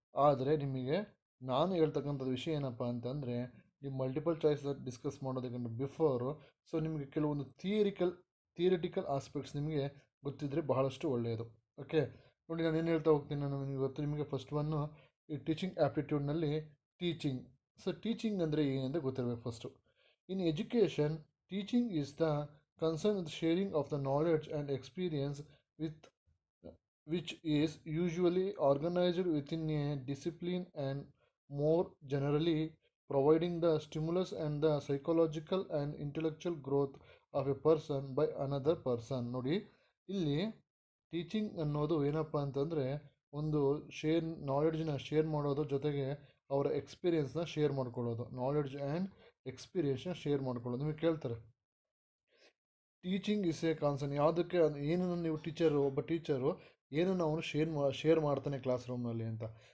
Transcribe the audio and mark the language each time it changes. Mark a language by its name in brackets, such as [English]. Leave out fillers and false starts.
[Kannada] ಆದರೆ ನಿಮಗೆ ನಾನು ಹೇಳ್ತಕ್ಕಂಥದ್ದು ವಿಷಯ ಏನಪ್ಪ ಅಂತಂದರೆ ನೀವು ಮಲ್ಟಿಪಲ್ ಚಾಯ್ಸ್ ಡಿಸ್ಕಸ್ ಮಾಡೋದಕ್ಕಿಂತ ಬಿಫೋರು ಸೊ ನಿಮಗೆ ಕೆಲವೊಂದು ಥಿಯರಿಟಿಕಲ್ ಆಸ್ಪೆಕ್ಟ್ಸ್ ನಿಮಗೆ ಗೊತ್ತಿದ್ದರೆ ಬಹಳಷ್ಟು ಒಳ್ಳೆಯದು. ಓಕೆ, ನೋಡಿ ನಾನು ಏನು ಹೇಳ್ತಾ ಹೋಗ್ತೀನಿ. ನಾನು ಇವತ್ತು ನಿಮಗೆ ಫಸ್ಟ್ ಒನ್ನು ಈ ಟೀಚಿಂಗ್ ಆ್ಯಪ್ಟಿಟ್ಯೂಡ್ನಲ್ಲಿ ಟೀಚಿಂಗ್. ಸೊ ಟೀಚಿಂಗ್ ಅಂದರೆ ಏನಂದರೆ ಗೊತ್ತಿರಬೇಕು first. [English] In education, teaching is the concern with sharing of the knowledge and experience with which is usually organized within a discipline and more generally providing the stimulus and the psychological and intellectual growth of a person by another person. [Kannada] ನೋಡಿ ಇಲ್ಲಿ teaching ಅನ್ನೋದು ಏನಪ್ಪ ಅಂತಂದರೆ ಒಂದು ನಾಲೆಡ್ಜನ್ನ share ಮಾಡೋದು, ಜೊತೆಗೆ ಅವರ ಎಕ್ಸ್ಪೀರಿಯೆನ್ಸ್ನ share ಮಾಡ್ಕೊಳ್ಳೋದು. ನಾಲೆಡ್ಜ್ ಆ್ಯಂಡ್ ಎಕ್ಸ್ಪೀರಿಯೆನ್ಸ್ನ ಶೇರ್ ಮಾಡ್ಕೊಳ್ಳೋದು. ನಿಮಗೆ ಕೇಳ್ತಾರೆ [English] teaching is a concern [Kannada] ಯಾವುದಕ್ಕೆ, ಏನನ್ನು ನೀವು ಒಬ್ಬ ಟೀಚರು ಏನನ್ನು ಅವನು ಶೇರ್ ಮಾಡ್ತಾನೆ ಕ್ಲಾಸ್ ರೂಮ್ನಲ್ಲಿ ಅಂತ.